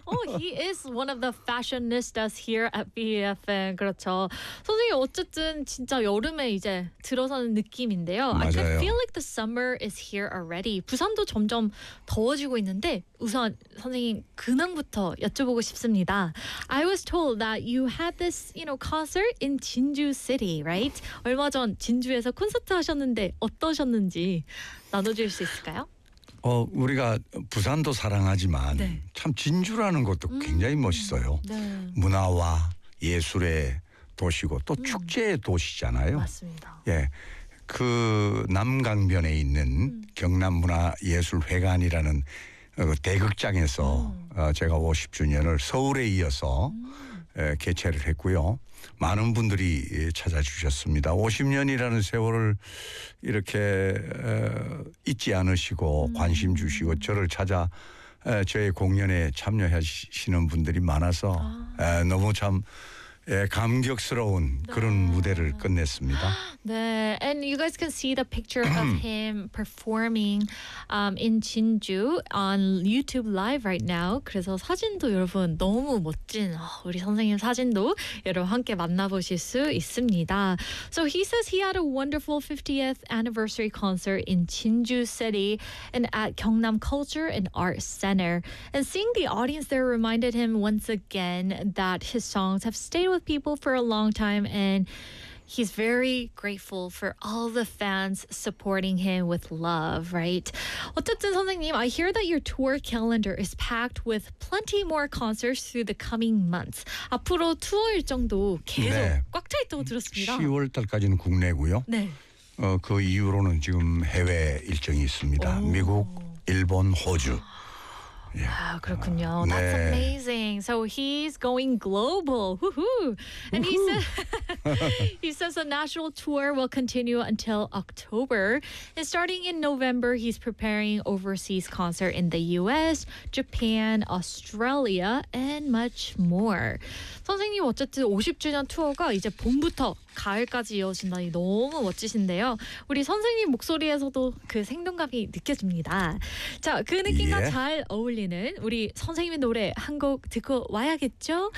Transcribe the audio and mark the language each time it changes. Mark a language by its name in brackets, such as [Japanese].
[English] Oh, he is one of the fashionistas here at BFM. [Korean] 그렇죠. 선생님, 어쨌든 진짜 여름에 이제 들어서는 느낌인데요. 맞아요. [English] I can feel like the summer is here already. [Korean] 부산도 점점 더워지고 있는데 우선 선생님 근황부터 여쭤보고 싶습니다. [English] I was told that you had this, you know, concert in Jinju City, right? [Korean] 얼마 전 진주에서 콘서트 하셨는데 어떠셨는지 나눠주실 수 있을까요? 우리가 부산도 사랑하지만 네. 참 진주라는 것도 굉장히 멋있어요. 네. 문화와 예술의 도시고 또 축제의 도시잖아요. 맞습니다. 예, 그 남강변에 있는 경남문화예술회관이라는 대극장에서 제가 50주년을 서울에 이어서 개최를 했고요. 많은 분들이 찾아주셨습니다. 50년이라는 세월을 이렇게 잊지 않으시고 관심 주시고 저를 찾아 저의 공연에 참여하시는 분들이 많아서 너무 참 감격스러운 그런 무대를 끝냈습니다. [English] 네, and you guys can see the picture of him performing in Jinju on YouTube Live right now. [Korean] 그래서 사진도 여러분 너무 멋진 우리 선생님 사진도 여러분 함께 만나보실 수 있습니다. [English] So he says he had a wonderful 50th anniversary concert in Jinju City and at Gyeongnam Culture and Art Center. And seeing the audience there reminded him once again that his songs have stayed with people for a long time and he's very grateful for all the fans supporting him with love, right? [Korean] 어쨌든 선생님, [English] I hear that your tour calendar is packed with plenty more concerts through the coming months. [Korean] 앞으로 투어 일정도 계속 네. 꽉 차 있다고 들었습니다. 10월 달까지는 국내고요. 네. 그 이후로는 지금 해외 일정이 있습니다. 오. 미국, 일본, 호주. 예. 아, 그렇군요. [English] That's 네. amazing. So he's going global. Woohoo! And he said he says the national tour will continue until October. And starting in November, he's preparing overseas concert in the US, Japan, Australia, and much more. [Korean] 선생님, 어쨌든 50주년 투어가 이제 봄부터 가을까지 이어진다니 너무 멋지신데요. 우리 선생님 목소리에서도 그 생동감이 느껴집니다. 자, 그 느낌과 예. 잘 어울리는 우리 선생님의 노래 한 곡 듣고 와야겠죠?